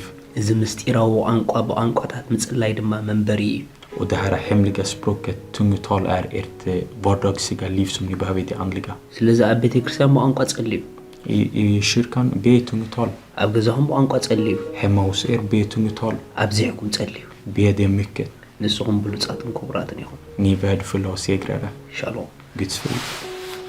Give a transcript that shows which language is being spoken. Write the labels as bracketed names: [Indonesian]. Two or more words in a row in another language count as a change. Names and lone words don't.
[Tigrinya] እዚ ምስጢራዊ ቋንቋ በቋንቋታት ምጽላይ ድማ መንበሪ እዩ [Swedish] Och det här hemliga språket, tungotal, är ert vardagliga liv som ni behöver i det andliga. [Tigrinya] ስለዚ ኣብ ቤተ ክርስቲያን በቋንቋ ጸልዩ [Swedish] I kyrkan, be i tungotal. [Tigrinya] ኣብ ገዛኹም በቋንቋ ጸልዩ [Swedish] Hemma hos er, be i tungotal. [Tigrinya] ኣብ ዚሕኩም ጸልዩ [Swedish] Be det mycket. [Tigrinya] ንስኹም ብሉጻትን ክቡራትን ኢኹም [Swedish] Ni är värdefulla och segrare. [Tigrinya] ሻሎም [Swedish] Guds frid.